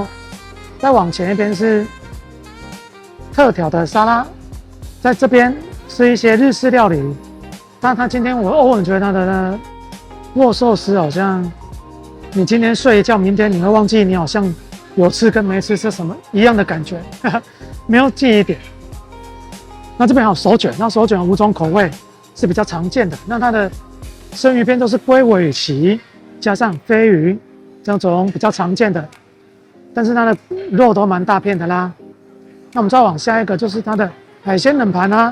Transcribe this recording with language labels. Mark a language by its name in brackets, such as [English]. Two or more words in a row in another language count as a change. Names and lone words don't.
[Chinese] 再往前一邊是特調的沙拉，在這邊是一些日式料理。但他今天我偶爾覺得他的握壽司好像，你今天睡一覺，明天你會忘記你好像有吃跟沒吃是什麼一樣的感覺，沒有記憶點。那這邊還有手卷，那手卷有5種口味是比較常見的。那它的生魚片都是龜尾鰭加上飛魚這種比較常見的。但是它的肉都蠻大片的啦。那我們再往下一個就是它的海鮮冷盤啦。